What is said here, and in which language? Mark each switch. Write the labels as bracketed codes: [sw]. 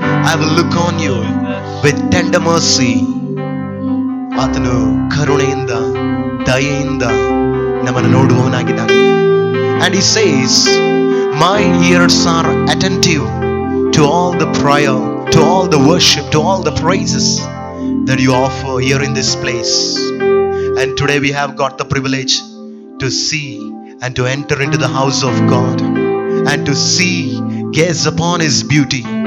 [en] I will look on you with tender mercy. [kn] ಆತನು ಕರುಣೆಯಿಂದ, ದಯೆಯಿಂದ ನಮ್ಮನ್ನು ನೋಡುವವನಾಗಿದ್ದಾನೆ. [en] And He says, my ears are attentive to all the prayer, to all the worship, to all the praises that you offer here in this place. And today we have got the privilege to see and to enter into the house of God and to see, gaze upon His beauty.